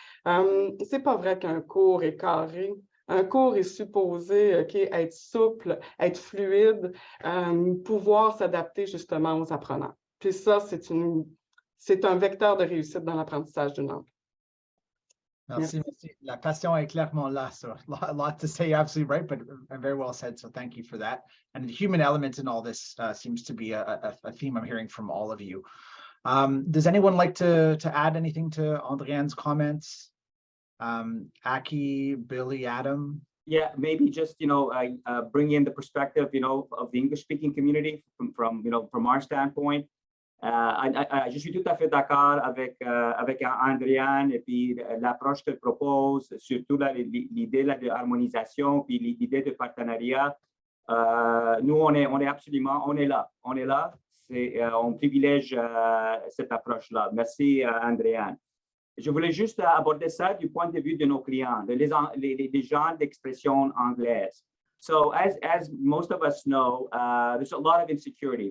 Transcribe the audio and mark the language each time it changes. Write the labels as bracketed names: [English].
[French] C'est pas vrai qu'un cours est carré. Un cours est supposé être souple, être fluide, pouvoir s'adapter justement aux apprenants. Puis ça, c'est un vecteur de réussite dans l'apprentissage d'une langue. Merci. La passion est clairement là. [English] So a lot to say, absolutely right, but very well said. So thank you for that. And the human element in all this seems to be a theme I'm hearing from all of you. Does anyone like to add anything to Andréanne's comments? Aki, Billy, Adam? Yeah, maybe just, bring in the perspective, of the English-speaking community from our standpoint. [French] Je suis tout à fait d'accord avec Andréanne et puis l'approche qu'elle propose, surtout l'idée de harmonisation puis l'idée de partenariat. Nous, on est absolument, on est là. On privilège cette approche-là. Merci, Andréanne. Je voulais juste aborder ça du point de vue de nos clients, les gens d'expression anglaise. [English] So as most of us know, there's a lot of insecurity.